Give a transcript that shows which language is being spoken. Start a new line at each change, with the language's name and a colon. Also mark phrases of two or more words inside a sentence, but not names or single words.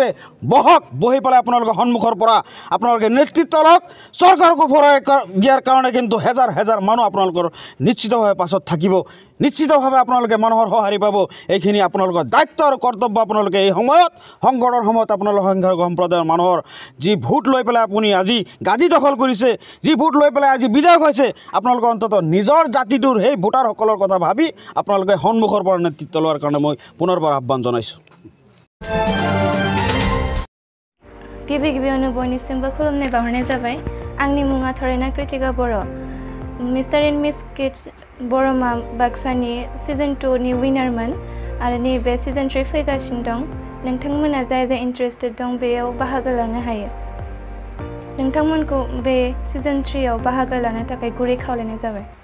Assamese: বহি পেলাই আপোনালোকৰ সন্মুখৰ পৰা আপোনালোকে নেতৃত্ব লওক চৰকাৰকো ভৰাই দিয়াৰ কাৰণে কিন্তু হেজাৰ মানুহ আপোনালোকৰ নিশ্চিতভাৱে পাছত থাকিব নিশ্চিতভাৱে আপোনালোকে মানুহৰ সঁহাৰি পাব এইখিনি আপোনালোকৰ দায়িত্ব আৰু কৰ্তব্য আপোনালোকে এই সময়ত সংকটৰ সময়ত আপোনালোকৰ সংখ্যালঘু সম্প্ৰদায়ৰ মানুহৰ যি ভোট লৈ পেলাই আপুনি আজি গাদী দখল কৰিছে যি ভোট লৈ পেলাই আজি বিধায়ক হৈছে আপোনালোকে অন্তত নিজৰ জাতিটোৰ সেই ভোটাৰসকলৰ কথা ভাবি আপোনালোকে সন্মুখৰ পৰা নেতৃত্ব লোৱাৰ কাৰণে মই পুনৰবাৰ আহ্বান জনাইছোঁ
Bodo: गिबियावनो बयनिसिमबो खुलुमनाय बावहरनाय जाबाय आंनि मुङा थरायना कृतिका बर' मिस्टार एन्ड मिस किड्स बरमा बाक्सानि सिजन 2 नि विनारमोन आरो नैबे सिजन 3 फैगासिनो दं नोंथांमोना जाय इन्टारेस्टेड दं बेयाव बाहागो लानो हायो नोंथांमोनखौ बे सिजन 3 आव बाहागो लानो थाखाय गुरै खावलायनाय जाबाय